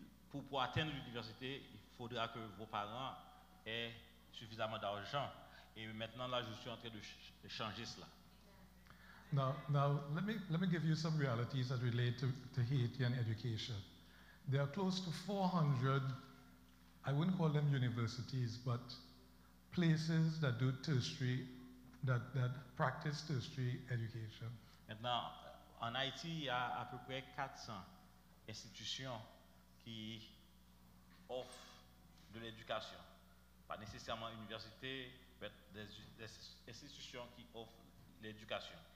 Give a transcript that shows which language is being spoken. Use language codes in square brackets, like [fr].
[fr] Pour atteindre l'université, il faudra que vos parents aient suffisamment d'argent. Et maintenant là, je suis en train de changer cela. [en] Now let me give you some realities that relate to Haitian education. There are close to 400, I wouldn't call them universities, but places that do tertiary, that practice tertiary education. [fr] Maintenant, en Haïti, il y a à peu près 400 institutions qui offrent de l'éducation. Pas nécessairement université, mais des institutions qui offrent l'éducation.